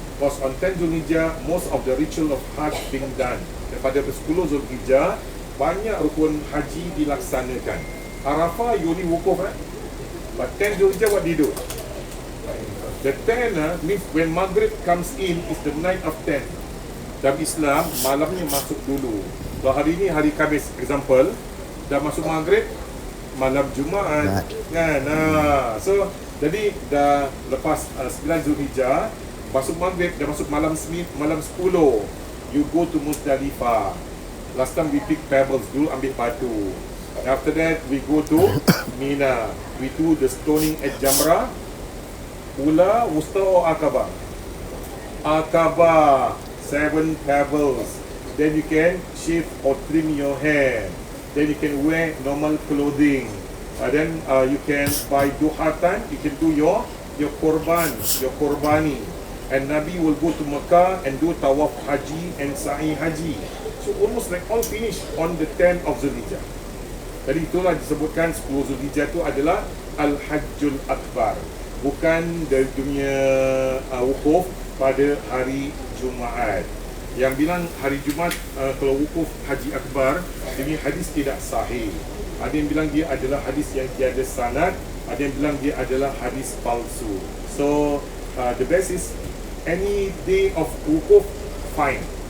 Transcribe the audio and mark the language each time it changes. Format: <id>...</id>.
<en>Because on 10 Zulhijjah most of the ritual of Hajj being done.</en> <ms>Dan pada 10 Zulhijjah banyak rukun haji dilaksanakan.</ms> <en>Arafah you only wukuf but 10 Zulhijjah what do you do? The 10 means when Maghrib comes in is the night of 10.</en> <ms>Dalam Islam malamnya masuk dulu. Kalau hari ini hari Khamis example, dah masuk Maghrib malam Jumaat kan. So jadi dah lepas 9 Zulhijjah masuk Maghrib, dah masuk malam 10.</ms> <en>You go to Muzdalifah. Last time we pick pebbles</en> <ms>dulu, ambil batu.</ms> <en>After that we go to Mina. We do the stoning at Jamrah. Ula, Wusta or Aqabah? Aqabah, 7 pebbles. Then you can shave or trim your hair. Then you can wear normal clothing. Then you can by duha time you can do your qurbani. And Nabi will go to Mecca and do tawaf haji and sa'i haji. So almost like all finished on the 10th of Zulhijjah.</en> <ms>Jadi itulah disebutkan 10 Zulhijjah itu adalah Al-Hajjul Akbar. Bukan dari dunia wukuf pada hari Jumaat. Yang bilang hari Jumaat kalau wukuf Haji Akbar, ini hadis tidak sahih. Ada yang bilang dia adalah hadis yang tiada sanad, ada yang bilang dia adalah hadis palsu.</ms> <en>So the best is any day of wukuf fine.</en>